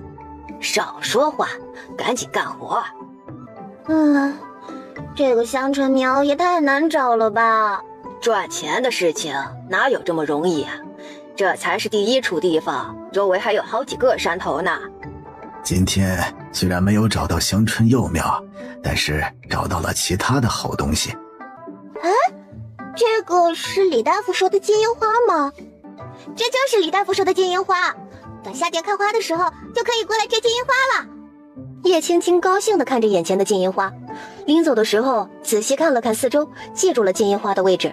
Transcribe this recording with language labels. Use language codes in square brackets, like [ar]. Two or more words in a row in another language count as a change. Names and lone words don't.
[zh] 少說話，趕緊幹活。這個香椿苗也太難找了吧！賺錢的事情哪有這麼容易啊？這才是第一處地方，周圍還有好幾個山頭呢。今天雖然沒有找到香椿幼苗，但是找到了其他的好東西。這個是李大夫說的金銀花嗎？這就是李大夫說的金銀花，等夏天開花的時候就可以過來摘金銀花了。葉青青高興地看着眼前的金銀花，臨走的時候仔細看了看四周，記住了金銀花的位置。